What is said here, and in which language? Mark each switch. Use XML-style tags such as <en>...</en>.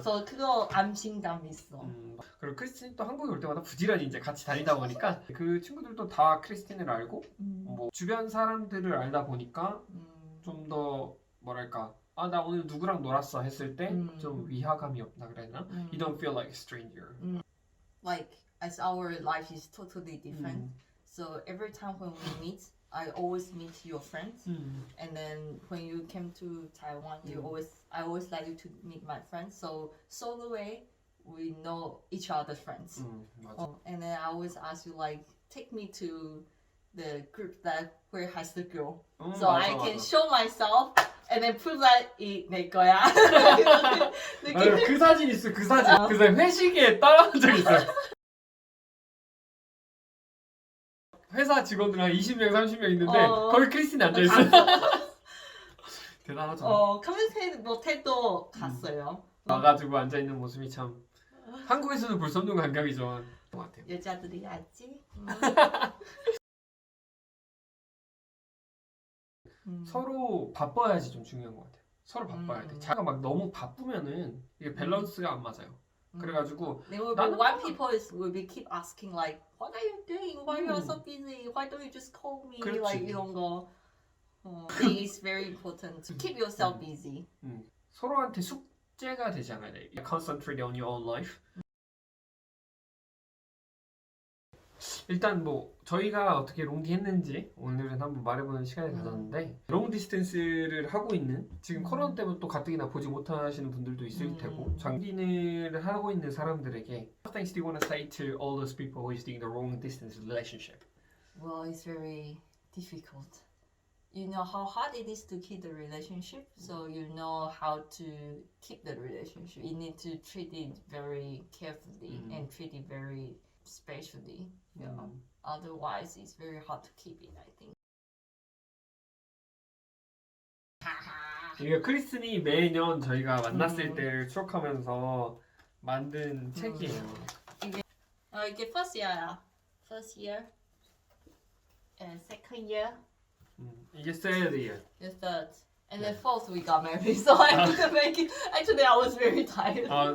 <ko>그래서 그거 안심감 있어. 그리고 크리스틴 또 한국에 올 때마다 부지런히 이제 같이 다니다 보니까 그 친구들도 다 크리스틴을 알고 뭐 주변 사람들을 알다 보니까 좀 더 뭐랄까 나 오늘 누구랑 놀았어 했을 때 좀 위화감이 없다 그래야 되나?</ko> <en>You don't feel like a stranger. Like as our life is totally different, so every time when we meet, I always meet your friends, and then when you came to Taiwan, I always like you to meet my friends. So solo way, we know each other's friends.</en> <ko>맞아.</ko> <en>And then I always ask you like, take me to the group that where has the girl, so</en> <ko>맞아,</ko> <en>I can</en> <ko>맞아.</ko> <en>show myself and then prove that</en> <ko>이 내 거야. 맞아, 그 사진 있어 그 사진. 그 사진 회식에 따라온 적 있어요. 회사 직원들 한 20명 30명 있는데 거기 크리스틴이 앉아있어. 대단하죠. 커뮤니케이트 못해도 갔어요. 와가지고 앉아있는 모습이 참 한국에서는 볼 수 없는 감각이죠. 것 같아요. 여자들이 알지? 서로 바빠야지 좀 중요한 것 같아요. 서로 바빠야 돼. 자가 막 너무 바쁘면은 이게 밸런스가 안 맞아요. 그래가지고</ko> <en>There will be one people will be keep asking like, what are you doing? Why you are so busy? Why don't you just call me?</en> <ko>그렇지.</ko> <en>Like</en> <ko>이런 거.</ko> <en>It is very important to keep yourself busy.</en> <ko>서로한테 숙제가 되지 않아야 돼.</ko> <en>Concentrate on your own life.</en> <ko>일단 뭐 저희가 어떻게 롱디 했는지 오늘은 한번 말해보는 시간을 가졌는데 롱 디스턴스를 하고 있는 지금 코로나 때문에 또 가뜩이나 보지 못하시는 분들도 있을 테고 장기를 하고 있는 사람들에게</ko> <en>What things do you want to say to all those people who is doing the long distance relationship? Well, it's very difficult. You know how hard it is to keep the relationship, so you know how to keep the relationship. You need to treat it very carefully and treat it very specially. Yeah. Otherwise, it's very hard to keep it, I think.</en> <ko>이게 크리스니 매년 저희가 만났을 때를 추억하면서 만든 책이에요. 이게</ko> <en>first year</en> <ko>야.</ko> <en>First year. And second year.</en> <ko>이게</ko> <en>third year. The third. And then fourth we got married, so I couldn't make it. Actually, I was very tired.</en>